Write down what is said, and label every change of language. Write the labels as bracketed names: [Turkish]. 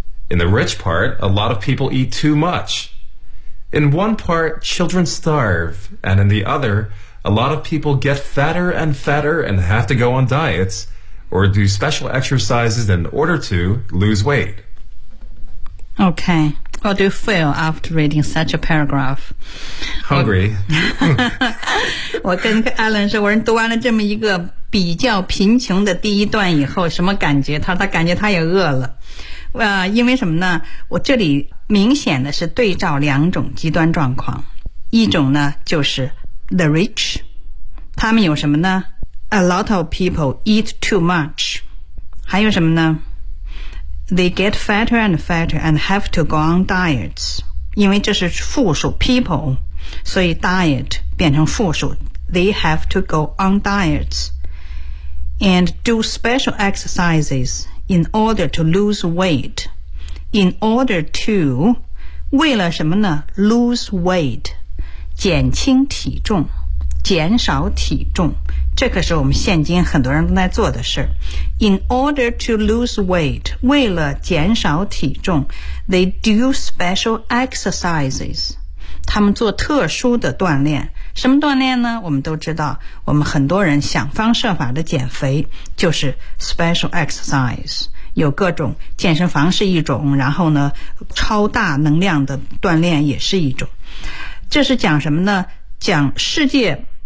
[English] In the rich part, a lot of people eat too much. In one part, children starve, and in the other, a lot of people get fatter and fatter and have to go on diets or do special exercises in order to lose weight. Okay, what do you feel after reading such a paragraph? Hungry. [Chinese] 我跟 Alan 说，我读完了这么一个比较贫穷的第一段以后，什么感觉？他感觉他也饿了。因为什么呢我这里明显的是对照两种极端状况一种呢就是 the rich 他们有什么呢 a lot of people eat too much 还有什么呢 [English] they get fatter and fatter and have to go on diets 因为这是复数 people 所以 diet 变成复数 they have to go on diets and do special exercisesIn order to lose weight. In order to, 为了什么呢 ?lose weight. [Chinese] 减轻体重。减少体重。这可是我们现今很多人都在做的事。 [English] In order to lose weight, 为了减少体重 ,they do special exercises. [Chinese] 他们做特殊的锻炼。什么锻炼呢我们都知道我们很多人想方设法的减肥就是 special exercise 有各种健身房是一种然后呢超大能量的锻炼也是一种这是讲什么呢讲世界